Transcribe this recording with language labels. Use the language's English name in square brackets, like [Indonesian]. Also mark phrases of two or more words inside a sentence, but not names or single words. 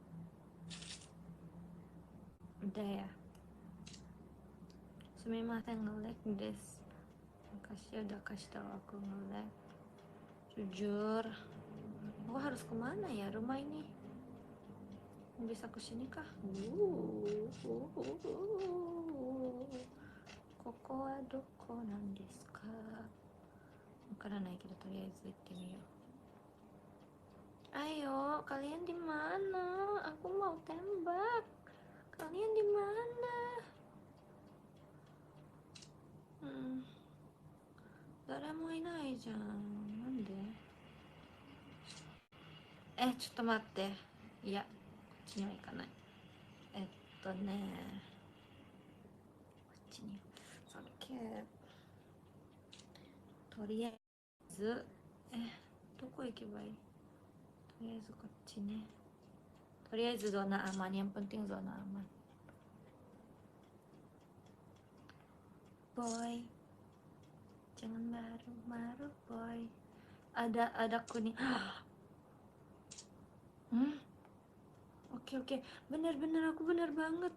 [Indonesian] Udah ya. Sumimasen nge-lag des. Makasih udah kasih tahu aku nge-lag. Jujur, aku harus kemana ya rumah ini? Bisa kesini kah? [Japanese] ここはどこなんですか? 分からないけどとりあえず行ってみよう. [Indonesian] Ayo, kalian di mana? Aku mau tembak. Kalian di mana? [Japanese] 誰もいないじゃん. Nande? ちょっと待って。いや、こっちには行かない。ね、こっちに。オッケー。とりあえず、どこ行けばいい？とりあえずこっちね。とりあえず [Indonesian] zona aman, yang penting zona aman. Boy, jangan marah-marah boy. Ada kuning. Oke, bener aku bener banget.